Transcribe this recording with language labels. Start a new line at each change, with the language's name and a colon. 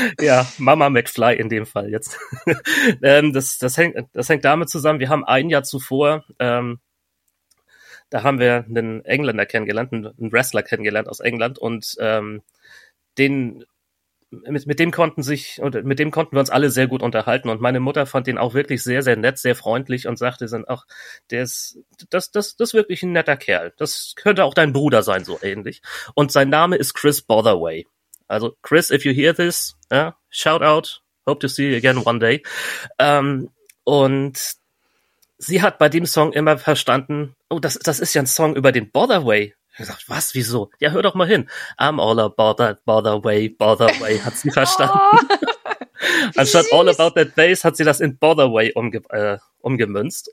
German: Ja, Mama McFly in dem Fall jetzt. Das hängt damit zusammen, wir haben ein Jahr zuvor, da haben wir einen Engländer kennengelernt, einen Wrestler kennengelernt aus England, und mit dem konnten wir uns alle sehr gut unterhalten, und meine Mutter fand den auch wirklich sehr, sehr nett, sehr freundlich, und sagte dann auch, das ist wirklich ein netter Kerl. Das könnte auch dein Bruder sein, so ähnlich. Und sein Name ist Chris Botherway.
English: Also, Chris, if you hear this, shout out, hope to see you again one day.
German: Und sie hat bei dem Song immer verstanden, oh, das ist ja ein Song über den Botherway. Ich sag, was, wieso? Ja, hör doch mal hin.
English: I'm all about that Botherway,
German: hat sie verstanden. Oh, anstatt all about that bass hat sie das in Botherway umgemünzt.